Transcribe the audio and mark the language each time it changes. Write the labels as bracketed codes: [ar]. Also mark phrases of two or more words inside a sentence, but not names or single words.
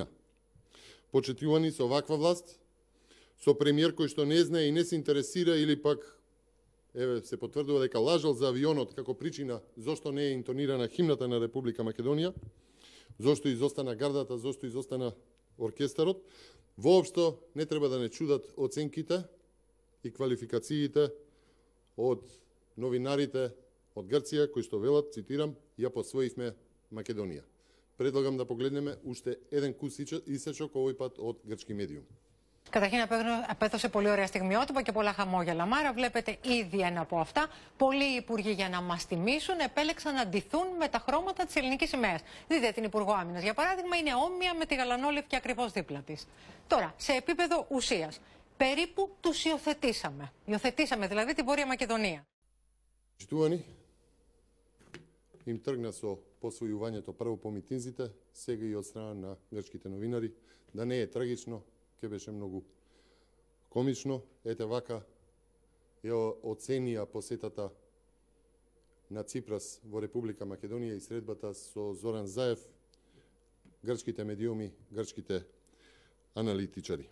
[mk] Почитувани, со ваква власт, со премиер кој што не знае и не се интересира или пак се потврдува дека лажал за авионот како причина зошто не е интонирана химната на Република Македонија, зошто изостана гардата, зошто изостана оркестарот, воопшто не треба да не чудат оценките и квалификациите од новинарите од Грција кои што велат, цитирам, ја посвоивме Македонија. Предлагам да погледнеме уште еден кус исечок овој пат од грчки медиум. [el] Καταρχήν απέδωσε πολύ ωραία στιγμιότυπα και πολλά χαμόγελα. Μάρα, βλέπετε ήδη ένα από αυτά. Πολλοί υπουργοί για να μας τιμήσουν επέλεξαν να ντυθούν με τα χρώματα της ελληνικής σημαίας. Δείτε την Υπουργό Άμυνας, για παράδειγμα, είναι όμοια με τη γαλανόλευκη ακριβώς δίπλα της. Τώρα, σε επίπεδο ουσίας, περίπου τους υιοθετήσαμε. Υιοθετήσαμε δηλαδή την Βόρεια Μακεδονία. [mk] Почитувани, им тргна со посвојувањето прво по митинзите, сега и од страна на грчките новинари, да не е трагично, ќе беше многу комично. Ете вака ја оценија посетата на Ципрас во Република Македонија и средбата со Зоран Заев, грчките медиуми, грчките аналитичари.